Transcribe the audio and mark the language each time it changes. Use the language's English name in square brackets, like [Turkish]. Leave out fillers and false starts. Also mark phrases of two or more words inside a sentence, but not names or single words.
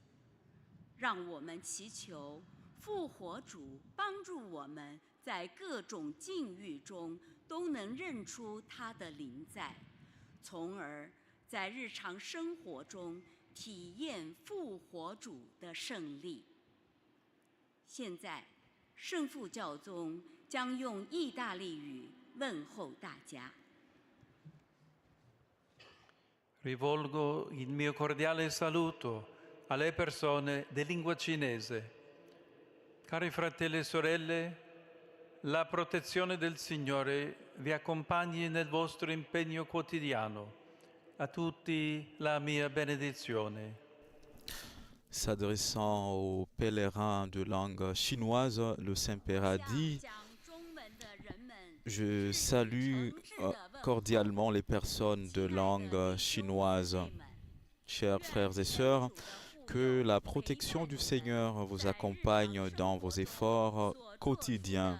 [Chinese] 让我们祈求复活主帮助我们在各种境遇中都能认出他的临在，从而在日常生活中体验复活主的胜利。现在，圣父教宗将用意大利语问候大家。 [Italian] Rivolgo il mio cordiale saluto alle persone di lingua cinese. Cari fratelli e sorelle, la protezione del Signore vi accompagni nel vostro impegno quotidiano. A tutti la mia benedizione. [French] S'adressant aux pèlerins de langue chinoise, le Saint-Père a dit: Je salue cordialement les personnes de langue chinoise. Chers frères et sœurs, que la protection du Seigneur vous accompagne dans vos efforts quotidiens.